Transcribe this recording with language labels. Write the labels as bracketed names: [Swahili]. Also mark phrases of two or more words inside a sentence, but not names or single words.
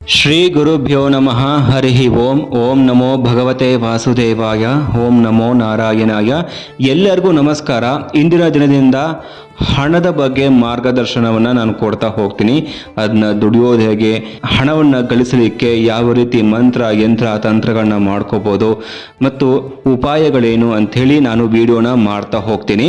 [Sanskrit] ಶ್ರೀ ಗುರುಭ್ಯೋ ನಮಃ ಹರಿ ಓಂ. ಓಂ ನಮೋ ಭಗವತೆ ವಾಸುದೇವಾಯ. ಓಂ ನಮೋ ನಾರಾಯಣಾಯ. [Kannada] ಎಲ್ಲರಿಗೂ ನಮಸ್ಕಾರ. ಇಂದಿನ ದಿನದಿಂದ ಹಣದ ಬಗ್ಗೆ ಮಾರ್ಗದರ್ಶನವನ್ನು ನಾನು ಕೊಡ್ತಾ ಹೋಗ್ತೀನಿ. ಅದನ್ನ ದುಡಿಯೋದು ಹೇಗೆ, ಹಣವನ್ನು ಗಳಿಸಲಿಕ್ಕೆ ಯಾವ ರೀತಿ ಮಂತ್ರ ಯಂತ್ರ ತಂತ್ರಗಳನ್ನ ಮಾಡ್ಕೋಬೋದು ಮತ್ತು ಉಪಾಯಗಳೇನು ಅಂಥೇಳಿ ನಾನು ವಿಡಿಯೋನ ಮಾಡ್ತಾ ಹೋಗ್ತೀನಿ.